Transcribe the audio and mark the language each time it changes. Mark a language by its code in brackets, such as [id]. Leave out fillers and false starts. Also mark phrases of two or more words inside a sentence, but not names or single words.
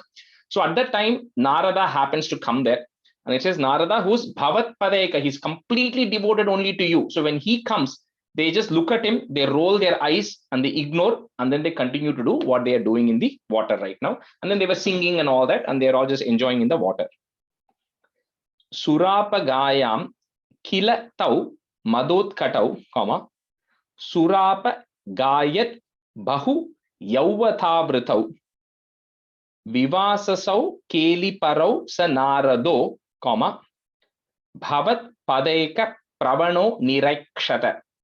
[en] So at that time, Narada happens to come there, and it says Narada, who's [sa] भवत् पदैक, [en] he's completely devoted only to you. So when he comes, they just look at him, they roll their eyes and they ignore, and then they continue to do what they are doing in the water right now. And then they were singing and all that, and they're all just enjoying in the water. [sa] सुरापगायां किल तौ मदोत्कटौ, सुरापगायद् बहु यौवतावृतौ विवाससौ केलि परौ स नारदो, भवत् पदैक प्रवणो निरक्षत.